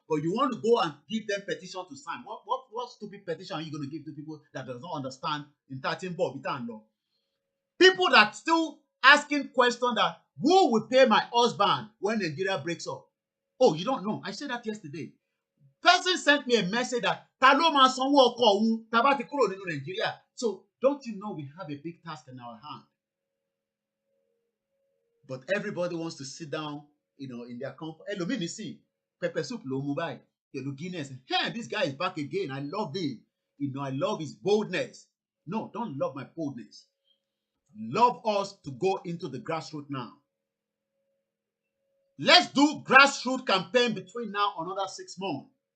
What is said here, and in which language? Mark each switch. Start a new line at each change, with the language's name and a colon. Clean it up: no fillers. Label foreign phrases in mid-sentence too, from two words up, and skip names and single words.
English: But you want to go and give them petition to sign. What stupid petition are you going to give to people that does not understand in 13 Bob? People that still asking question that who will pay my husband when Nigeria breaks up? Oh, you don't know. I said that yesterday. Person sent me a message that
Yoruba: ta ló máa sanwó ọkọ òun tá bá ti kúrò nínú Nigeria.
English: So don't you know we have a big task in our hand? But everybody wants to sit down, in their comfort.
Yoruba: Ẹlòmíì nísìn
English: pepper soup
Yoruba: ló mú báyìí. Pẹ̀lú Guinness.
English: Hey, this guy is back again. I love him. I love his boldness. No, don't love my boldness. Love us to go into the grassroots now. Let's do grassroots campaign between now and another 6 months.